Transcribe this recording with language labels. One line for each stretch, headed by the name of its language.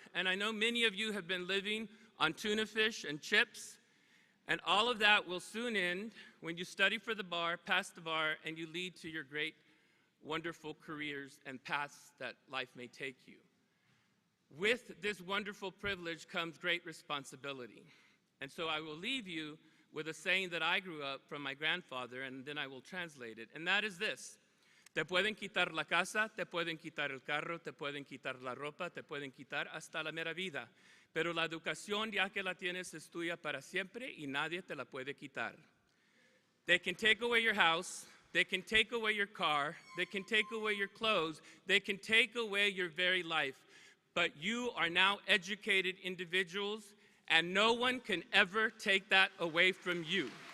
English: And I know many of you have been living on tuna fish and chips, and all of that will soon end when you study for the bar, pass the bar, and you lead to your great, wonderful careers and paths that life may take you. With this wonderful privilege comes great responsibility. And so I will leave you with a saying that I grew up from my grandfather, and then I will translate it. And that is this:
Spanish: te pueden quitar la casa, te pueden quitar el carro, te pueden quitar la ropa, te pueden quitar hasta la mera vida. Pero la educación, ya que la tienes, es tuya para siempre y nadie te la puede quitar.
English: They can take away your house, they can take away your car, they can take away your clothes, they can take away your very life. But you are now educated individuals, and no one can ever take that away from you.